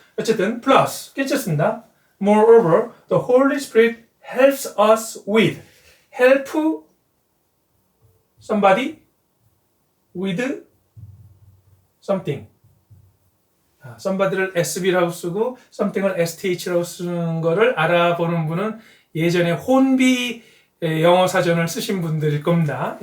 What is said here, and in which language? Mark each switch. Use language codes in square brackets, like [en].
[ko] 어쨌든 플러스 괜찮습니다. [en] Moreover, the Holy Spirit helps us with. help somebody with something. [ko] somebody를 SB라고 쓰고 something을 STH라고 쓰는 거를 알아보는 분은 예전에 혼비 영어 사전을 쓰신 분들일 겁니다.